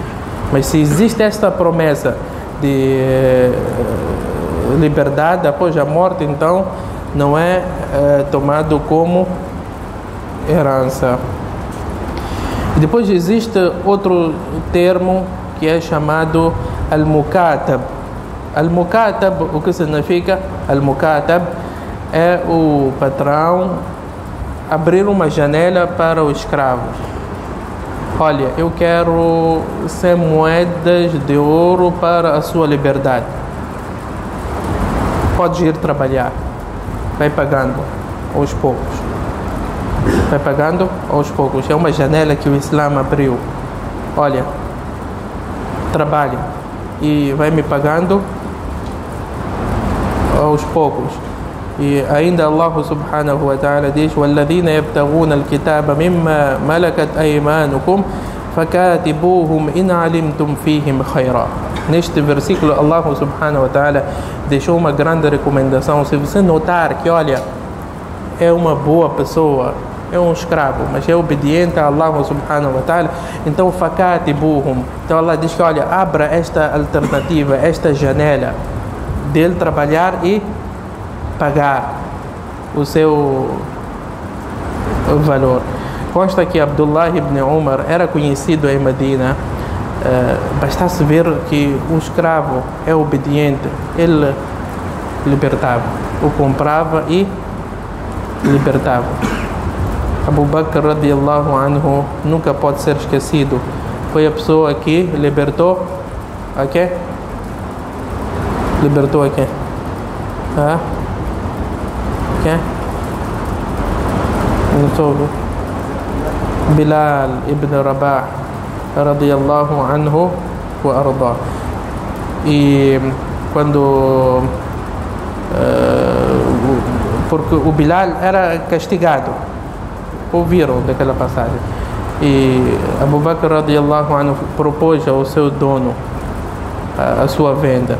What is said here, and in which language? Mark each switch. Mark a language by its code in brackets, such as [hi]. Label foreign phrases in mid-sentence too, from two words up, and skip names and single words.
[pt] Mas se existe esta promessa de liberdade após a morte, então não é tomado como herança. E depois existe outro termo que é chamado al-mukatab. Al-mukatab, o que significa? Al-mukatab é o patrão abrir uma janela para o escravo. Olha, eu quero 100 moedas de ouro para a sua liberdade. Pode ir trabalhar. Vai pagando aos poucos. Vai pagando aos poucos. É uma janela que o Islã abriu. Olha, trabalhe e vai me pagando aos poucos. E ainda Allah [ar] سبحانه وتعالى [pt] diz: [ar] وَالَّذِينَ يَبْتَغُونَ الْكِتَابَ مِمَّا مَلَكَتْ أَيْمَانُكُمْ فَكَاتِبُوهُمْ إِنْ عَلِمْتُمْ فِيهِمْ خَيْرًا. [pt] Neste versículo, Allah [ar] سبحانه وتعالى [pt] deixou uma grande recomendação. Se você notar que, olha, é uma boa pessoa, é um escravo, mas é obediente a Allah [ar] سبحانه وتعالى, [pt] então fakatibuhum. Então Allah diz que, olha, abra esta alternativa, esta janela dele trabalhar e pagar o seu valor. Consta que Abdullah ibn Umar era conhecido em Medina. Bastasse ver que o escravo é obediente, ele libertava, o comprava e libertava. Abu Bakr [ar] رضي الله عنه [pt] nunca pode ser esquecido. Foi a pessoa que libertou a quê? Libertou a quê? Quem? Não soube. [ar] بلال بن رباح رضي الله عنه وأرضاه. [pt] E quando porque o Bilal era castigado, ouviram daquela passagem, e Abu Bakr [ar] رضي الله عنه [pt] propôs ao seu dono a sua venda.